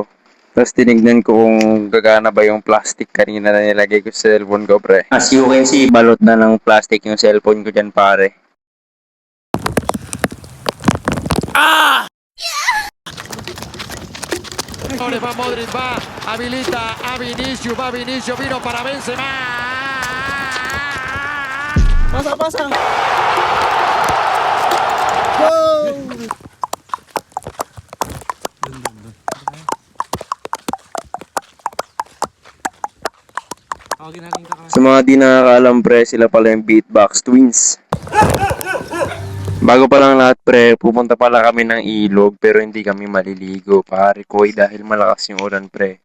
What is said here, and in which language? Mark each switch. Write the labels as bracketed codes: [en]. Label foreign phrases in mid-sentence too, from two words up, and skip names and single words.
[tl] Tapos tinignan ko kung gagana ba yung plastic kanina na nilagay ko sa cellphone ko pre. [en] As you can see, [tl] balot na ng plastic yung cellphone ko dyan pare. [es] Va Modric, va, habilita a Vinicius, vino para Benzema. Pasa. [tl] Sa mga di nakakaalam pre, sila pala yung Beatbox Twins. Bago pa lang lahat pre, pupunta pala kami ng ilog pero hindi kami maliligo pare koy dahil malakas yung ulan pre.